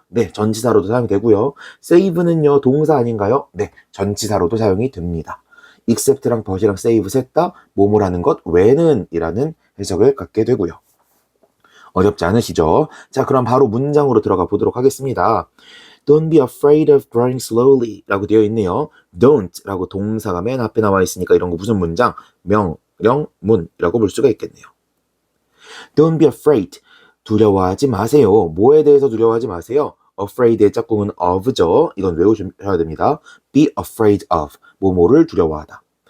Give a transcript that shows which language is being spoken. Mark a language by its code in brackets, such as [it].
[ko] 네, 전치사로도 사용이 되고요. save는요 동사 아닌가요? 네, 전치사로도 사용이 됩니다. except랑 but이랑 save 셋 다 뭐뭐라는 것 외는 이라는 해석을 갖게 되고요. 어렵지 않으시죠? 자, 그럼 바로 문장으로 들어가 보도록 하겠습니다. [en] Don't be afraid of growing slowly [ko] 라고 되어 있네요. Don't 라고 동사가 맨 앞에 나와 있으니까 이런 거 무슨 문장? 명령문이라고 볼 수가 있겠네요. [en] Don't be afraid. [ko] 두려워하지 마세요. 뭐에 대해서 두려워하지 마세요? afraid의 짝꿍은 of죠. 이건 외우셔야 됩니다. [en] be afraid of. [ko] 뭐뭐를 두려워하다.